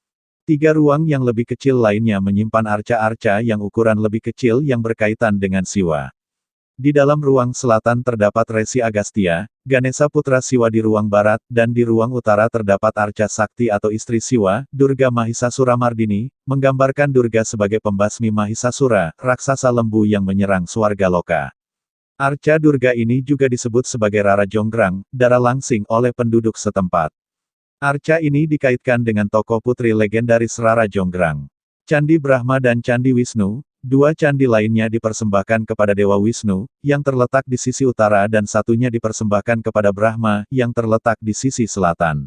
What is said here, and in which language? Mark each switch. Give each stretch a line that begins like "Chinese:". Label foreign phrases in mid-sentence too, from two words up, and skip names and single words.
Indonesian: 3 ruang yang lebih kecil lainnya menyimpan arca-arca yang ukuran lebih kecil yang berkaitan dengan Siwa. Di dalam ruang selatan terdapat Resi Agastya, Ganesha putra Siwa di ruang barat, dan di ruang utara terdapat arca sakti atau istri Siwa, Durga Mahisasura Mardini, menggambarkan Durga sebagai pembasmi Mahisasura, raksasa lembu yang menyerang swarga loka. Arca Durga ini juga disebut sebagai Rara Jonggrang, darah langsing oleh penduduk setempat. Arca ini dikaitkan dengan tokoh putri legendaris Rara Jonggrang. Candi Brahma dan Candi Wisnu, 2 candi lainnya dipersembahkan kepada Dewa Wisnu, yang terletak di sisi utara dan satunya dipersembahkan kepada Brahma, yang terletak di sisi selatan.